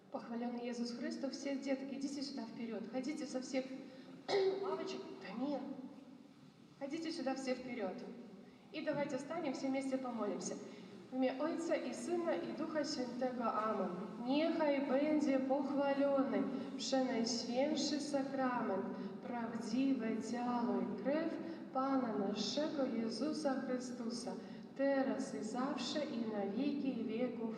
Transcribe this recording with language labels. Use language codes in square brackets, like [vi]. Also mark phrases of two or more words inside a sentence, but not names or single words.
[ru] хваленый Иисус Христос. Все детки, идите сюда вперед. Ходите со всех лавочек. Да нет. Ходите сюда все вперед. И давайте встанем, все вместе помолимся. [pl] W imię Ojca i Syna i Ducha Świętego. Amen. Niechaj będzie pochwalony przenajświętszy sakrament, prawdziwe ciało i krew Pana naszego Jezusa Chrystusa, teraz i zawsze i na wieki wieków.